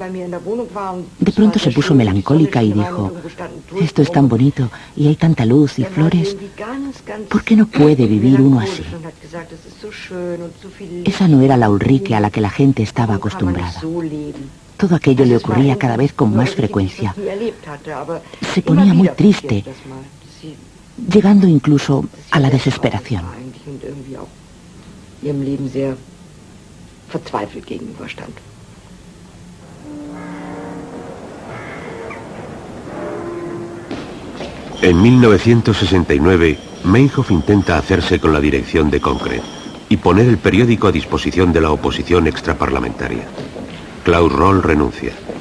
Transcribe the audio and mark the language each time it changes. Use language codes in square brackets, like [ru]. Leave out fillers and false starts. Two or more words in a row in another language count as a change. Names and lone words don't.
[es] De pronto se puso melancólica y dijo, esto es tan bonito y hay tanta luz y flores, ¿por qué no puede vivir uno así? Esa no era la Ulrike a la que la gente estaba acostumbrada. Todo aquello le ocurría cada vez con más frecuencia. Se ponía muy triste, llegando incluso a la desesperación. [de] Ihrem Leben sehr verzweifelt gegenüberstand. [es] En 1969, Meinhof intenta hacerse con la dirección de Concret y poner el periódico a disposición de la oposición extraparlamentaria. Klaus Roll renuncia.